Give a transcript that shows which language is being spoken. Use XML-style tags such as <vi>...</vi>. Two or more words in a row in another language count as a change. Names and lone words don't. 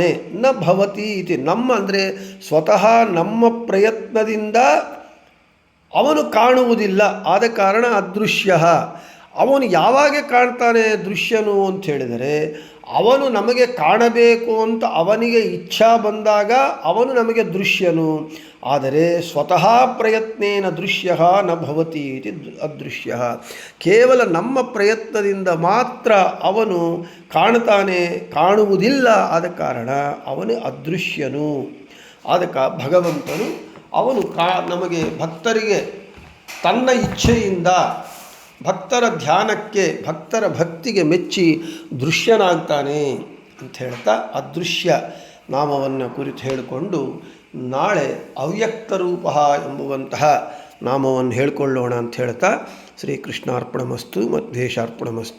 <sa>ನ ಭವತಿ ಇತಿ</sa> <kn>ನಮ್ಮ ಅಂದರೆ ಸ್ವತಃ ನಮ್ಮ ಪ್ರಯತ್ನದಿಂದ ಅವನು ಕಾಣುವುದಿಲ್ಲ, ಆದ ಕಾರಣ ಅದೃಶ್ಯ. ಅವನು ಯಾವಾಗ ಕಾಣ್ತಾನೆ ದೃಶ್ಯನು ಅಂತ ಹೇಳಿದರೆ, ಅವನು ನಮಗೆ ಕಾಣಬೇಕು ಅಂತ ಅವನಿಗೆ ಇಚ್ಛಾ ಬಂದಾಗ ಅವನು ನಮಗೆ ದೃಶ್ಯನು.</kn> <sa>ಆದರೆ ಸ್ವತಃ ಪ್ರಯತ್ನೇನ ದೃಶ್ಯ ನ ಭವತಿ ಇತಿ ಅದೃಶ್ಯ.</sa> <kn>ಕೇವಲ ನಮ್ಮ ಪ್ರಯತ್ನದಿಂದ ಮಾತ್ರ ಅವನು ಕಾಣ್ತಾನೆ, ಕಾಣುವುದಿಲ್ಲ, ಆದ ಕಾರಣ ಅವನು ಅದೃಶ್ಯನು. ಭಗವಂತನು ಅವನು ನಮಗೆ ಭಕ್ತರಿಗೆ ತನ್ನ ಇಚ್ಛೆಯಿಂದ ಭಕ್ತರ ಧ್ಯಾನಕ್ಕೆ ಭಕ್ತರ ಭಕ್ತಿಗೆ ಮೆಚ್ಚಿ ದೃಶ್ಯನಾಗ್ತಾನೆ ಅಂತ ಹೇಳ್ತಾ ಅದೃಶ್ಯ ನಾಮವನ್ನು ಕುರಿತು ಹೇಳಿಕೊಂಡು ನಾಳೆ ಅವ್ಯಕ್ತ ರೂಪ ಎಂಬುವಂತಹ ನಾಮವನ್ನು ಹೇಳಿಕೊಳ್ಳೋಣ ಅಂತ ಹೇಳ್ತಾ</kn> <sa>ಶ್ರೀಕೃಷ್ಣಾರ್ಪಣಮಸ್ತು ಮಧ್ವೇಶಾರ್ಪಣಮಸ್ತು.</sa>